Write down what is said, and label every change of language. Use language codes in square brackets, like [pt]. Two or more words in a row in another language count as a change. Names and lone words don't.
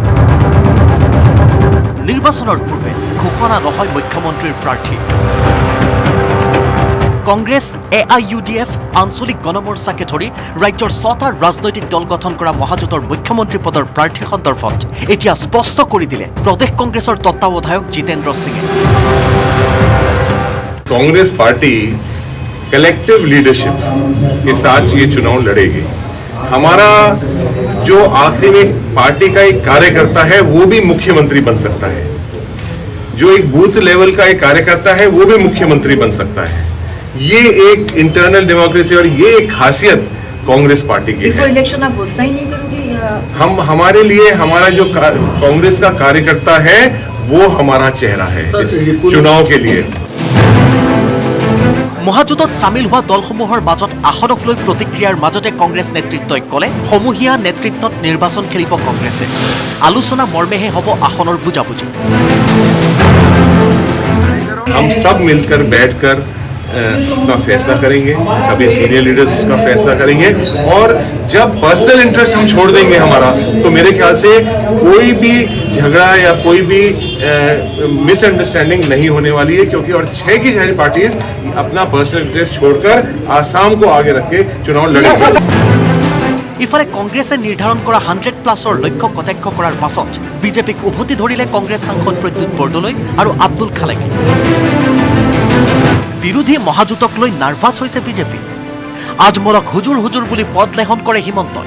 [as] নিৰ্বাচনৰ পূৰ্বে ঘোষণা নহয় মুখ্যমন্ত্ৰীৰ প্ৰাৰ্থী। কংগ্ৰেছ, AIUDF, আঞ্চলিক গণমৰ্চাকে ধৰি ৰাজ্যৰ 6টা ৰাজনৈতিক দল গঠন কৰা মহাজোঁটৰ মুখ্যমন্ত্ৰী পদৰ প্ৰাৰ্থী সন্দৰ্ভত এতিয়া স্পষ্ট কৰি দিলে প্ৰদেশ কংগ্ৰেছৰ তত্ত্বাৱধায়ক জিতেন্দ্ৰ সিঙে। [hi] कांग्रेस पार्टी [en] collective leadership [hi] के साथ ये चुनाव लड़ेगी। हमारा जो आखिरी में पार्टी का एक कार्यकर्ता है वो भी मुख्यमंत्री बन सकता है, जो एक [en] booth level [hi] का एक कार्यकर्ता है वो भी मुख्यमंत्री बन सकता है। ये एक [en] internal democracy [hi] और ये एक खासियत कांग्रेस पार्टी की है। इलेक्शन आप घोषणा ही नहीं करोगे? हम हमारे लिए हमारा जो कांग्रेस का कार्यकर्ता है वो हमारा चेहरा है इस चुनाव के लिए। [as] মহাজোঁটত চামিল হোৱা দলসমূহৰ মাজত আসনক লৈ প্ৰতিক্ৰিয়াৰ মাজতে কংগ্ৰেছ নেতৃত্বই ক'লে সমূহীয়া নেতৃত্বত নিৰ্বাচন খেলিব কংগ্ৰেছে। আলোচনা মৰ্মেহে হ'ব আসনৰ বুজাবুজি। [hi] हम सब मिलकर बैठकर अपना फैसला करेंगे, सभी [en] senior leaders [hi] उसका फैसला करेंगे, और जब [en] personal interest [hi] हम छोड़ देंगे हमारा, तो मेरे ख्याल से कोई भी झगड़ा या कोई भी मिसअंडरस्टैंडिंग नहीं होने वाली है, क्योंकि और 6 की सारी पार्टीज अपना [en] personal interest [hi] छोड़कर आसाम को आगे रख के चुनाव लड़ेंगे। [as] ইফালে কংগ্ৰেছে নিৰ্ধাৰণ কৰা 100+ লক্ষ্য কটাক্ষ কৰাৰ পাছত বিজেপিক উভতি ধৰিলে কংগ্ৰেছ সাংসদ প্ৰদ্যুৎ বৰদলৈ আৰু আব্দুল খালেকে। বিৰোধী মহাজোঁটক লৈ নাৰ্ভাছ হৈছে বিজেপি। আজমলক হুজুৰ হুজুৰ বুলি পদ লেহন কৰে হিমন্তই।